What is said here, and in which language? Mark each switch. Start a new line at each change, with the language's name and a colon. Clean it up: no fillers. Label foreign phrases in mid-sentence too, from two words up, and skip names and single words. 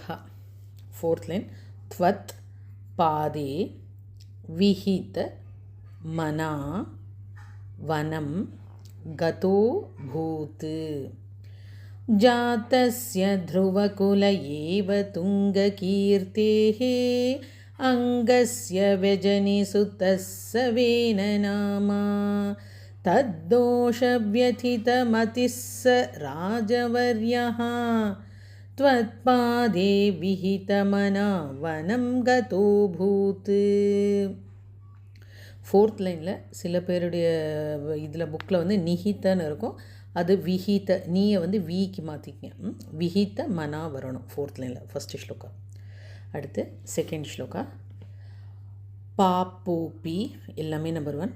English: fourth line
Sanskrit: त्वत् पादे विहित मना वनं गतो भूत्. जातस्य ध्रुवकुल एव तुङ्गकीर्तेः अङ्गस्य व्यजनि सुतस्स वेन नामा. तद्दोषव्यथितमतिस्स राजवर्यः त्वत्पादे विहितमना वनं गतो भूत्.
Tamil: ஃபோர்த் லைனில் சில பேருடைய இதில் புக்கில் வந்து நிஹித்தன்னு இருக்கும், அது விஹித, நீயை வந்து விக்கு மாற்றிக்கங்க. விஹித மனா வரணும் ஃபோர்த் லைனில். ஃபஸ்ட்டு ஸ்லோகா. அடுத்து செகண்ட் ஸ்லோகா. பாப்பூப்பி எல்லாமே நம்பர் 1.